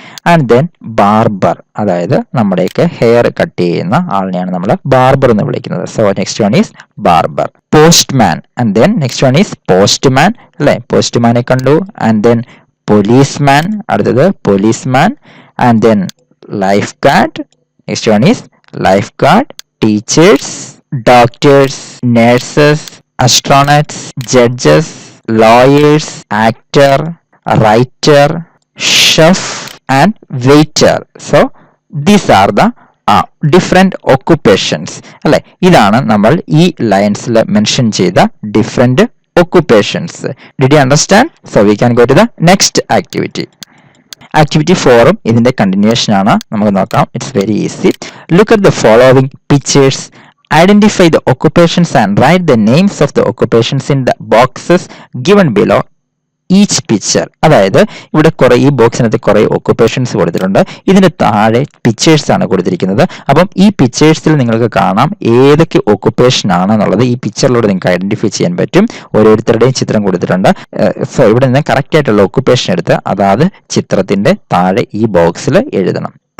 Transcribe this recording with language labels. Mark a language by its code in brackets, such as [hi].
[ml] And then barber, അതായത് നമ്മുടെയൊക്കെ hair cut ചെയ്യുന്ന ആളിനെയാണ് നമ്മൾ ബാർബർ എന്ന് വിളിക്കുന്നത്. [en] So next one is barber. Postman, and then next one is postman, അല്ലെ. [ml] പോസ്റ്റ്മാനെ കണ്ടു. [en] and then policeman, [ml] അടുത്തത് [en] Policeman. And then lifeguard, next one is lifeguard. Teachers, doctors, nurses, astronauts, judges, lawyers, actor, writer, chef and waiter. So these are the different occupations. [ml] അല്ലെ, ഇതാണ് നമ്മൾ ഈ ലൈൻസിൽ mention ചെയ്ത [en] different occupations. Did you understand? So we can go to the next activity. [ml] Activity 4 ഇതിന്റെ continuation ആണ്. നമുക്ക് നോക്കാം. [en] It's very easy. Look at the following pictures. Identify the occupations and write the names of the occupations in the boxes given below each picture. [ml] അതായത് ഇവിടെ ഈ ബോക്സിനകത്ത് കുറെ occupations കൊടുത്തിട്ടുണ്ട്. ഇതിന് താഴെ പിക്ചേഴ്സ് ആണ് കൊടുത്തിരിക്കുന്നത്. അപ്പം ഈ പിക്ചേഴ്സിൽ നിങ്ങൾക്ക് കാണാം ഏതൊക്കെ ഒക്കുപേഷൻ ആണെന്നുള്ളത്. ഈ പിക്ചറിലൂടെ നിങ്ങൾക്ക് ഐഡന്റിഫൈ ചെയ്യാൻ പറ്റും. ഓരോരുത്തരുടെയും ചിത്രം കൊടുത്തിട്ടുണ്ട്. സോ ഇവിടെ നിന്ന് കറക്റ്റ് ആയിട്ടുള്ള ഒക്കുപേഷൻ എടുത്ത് അതാത് ചിത്രത്തിന്റെ താഴെ ഈ ബോക്സിൽ എഴുതണം.